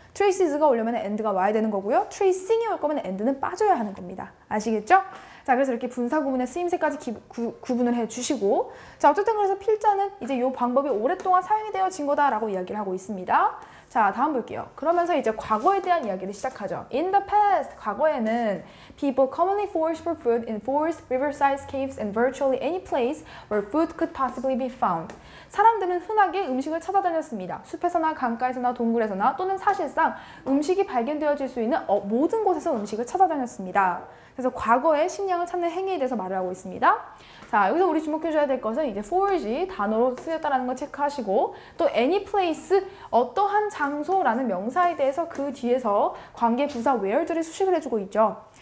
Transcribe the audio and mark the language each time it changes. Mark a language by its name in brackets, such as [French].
[Korean] traces가 오려면 and가 와야 되는 거고요. tracing이 올 거면 and는 빠져야 하는 겁니다. 아시겠죠? 자, 그래서 이렇게 분사 구문의 쓰임새까지 구분을 해주시고, 자, 어쨌든 그래서 필자는 이제 이 방법이 오랫동안 사용이 되어진 거다라고 이야기를 하고 있습니다. 자, 다음 볼게요. 그러면서 이제 과거에 대한 이야기를 시작하죠. [English] In the past, [Korean] 과거에는 [English] people commonly foraged for food in forests, riversides, caves, and virtually any place where food could possibly be found. [Korean] 사람들은 흔하게 음식을 찾아다녔습니다. 숲에서나 강가에서나 동굴에서나 또는 사실상 음식이 발견되어질 수 있는 모든 곳에서 음식을 찾아다녔습니다. 그래서 과거의 식량을 찾는 행위에 대해서 말을 하고 있습니다. 자, 여기서 우리 주목해줘야 될 것은 이제 forage 단어로 쓰였다는 걸 체크하시고, 또 any place 어떠한 장소라는 명사에 대해서 그 뒤에서 관계부사 where들이 수식을 해주고 있죠.